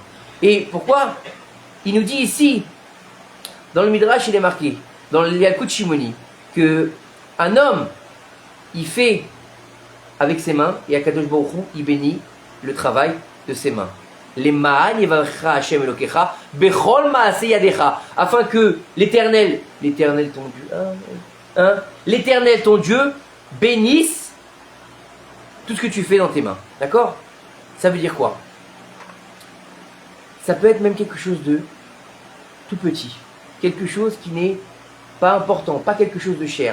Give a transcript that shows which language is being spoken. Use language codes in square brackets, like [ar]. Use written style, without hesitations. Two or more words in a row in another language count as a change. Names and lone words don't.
[fr] Et pourquoi? Il nous dit ici, dans le Midrash, il est marqué, dans le Yalkut Shimoni, que un homme, il fait avec ses mains, et [he] הקדוש ברוך הוא, [fr] il bénit le travail de ses mains. [he] למען יברכך השם אלוהיך, בכל מעשה ידיך, [fr] afin que l'Éternel ton Dieu, l'Éternel ton Dieu bénisse tout ce que tu fais dans tes mains. D'accord? Ça veut dire quoi? Ça peut être même quelque chose de tout petit, quelque chose qui n'est pas important, pas quelque chose de cher.